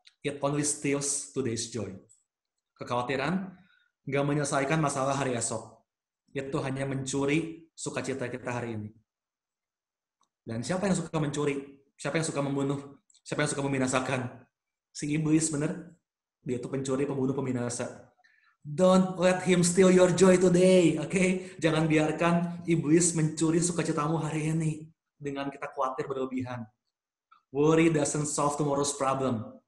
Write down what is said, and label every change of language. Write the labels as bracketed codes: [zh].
[en] It only steals today's joy. [id] Kekhawatiran nggak menyelesaikan masalah hari esok. Itu hanya mencuri sukacita kita hari ini. Dan siapa yang suka mencuri? Siapa yang suka membunuh? Siapa yang suka membinasakan? Si iblis, bener? Dia itu pencuri, pembunuh, pembinasa. [en] Don't let him steal your joy today, oke? [id] Jangan biarkan iblis mencuri sukacitamu hari ini dengan kita khawatir berlebihan. [en] Worry doesn't solve tomorrow's problem.